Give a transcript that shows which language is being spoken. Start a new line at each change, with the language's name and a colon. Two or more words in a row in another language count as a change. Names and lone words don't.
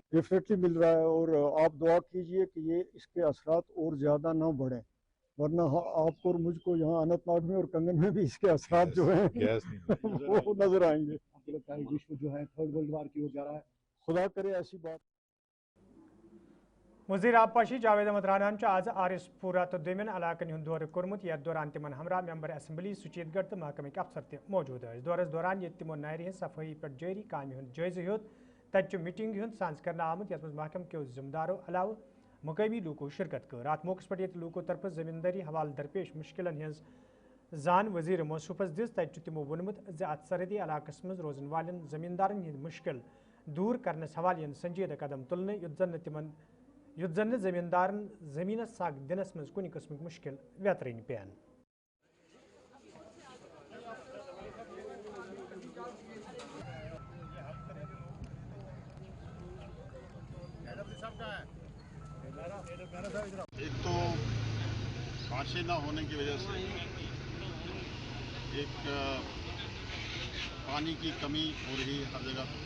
Urdu: ڈیفینیٹلی مل رہا ہے، اور آپ دعا کیجئے کہ یہ اس کے اثرات اور زیادہ نہ بڑھیں، ورنہ آپ کو اور مجھ کو یہاں اننت ناگ میں اور کنگن میں بھی اس کے اثرات جو ہیں وہ نظر آئیں گے. آپ کو لگتا ہے وشو جو ہے
English: third world war
Urdu: کی اور جا رہا ہے؟ خدا کرے ایسی بات.
Kashmiri: وزیر آبپاشی جاوید احمد رانان آز آرس پورہ تو دومین علاقن ہند دورہ کورمت. یتھ دوران تمن ہمراہ ممبر اسمبلی سچیت گڑھ تو محکمک افسر تہ موجود ٲسۍ. دورس دوران یت تمو نارِ ہٕنٛز صفٲیی پٮ۪ٹھ جٲری کامہِ ہُنٛد جٲیزٕ ہیوٚت. تتہِ چھُ میٹنگ ہُنٛد سانز کرنہٕ آمُت یتھ منٛز محکمہ کیو ذمہٕ دارو علاوٕ مقٲمی لوٗکو شرکت کٔر. اتھ موقعس پٮ۪ٹھ ییٚتہِ لوٗکو طرفہٕ زمیٖندٲری حوالہٕ درپیش مُشکلن ہٕنٛز زان وزیر موصوٗفس دِژ. تتہِ چھُ تِمو ووٚنمُت زِ اتھ سرحدی علاقس منٛز روزن والٮ۪ن زمیٖندارن ہٕنٛدۍ مُشکل دوٗر کرنس حوالہٕ یِن سنجیدٕ قدم تُلنہٕ یُتھ زن نہٕ زمیٖندارن زمیٖنس سگ دِنس منٛز کُنہِ قٕسمٕکۍ مُشکل ویترٕنۍ پٮ۪ن.
Urdu: ایک تو بارشیں نہ ہونے کی وجہ سے ایک پانی کی کمی ہو رہی ہے ہر جگہ،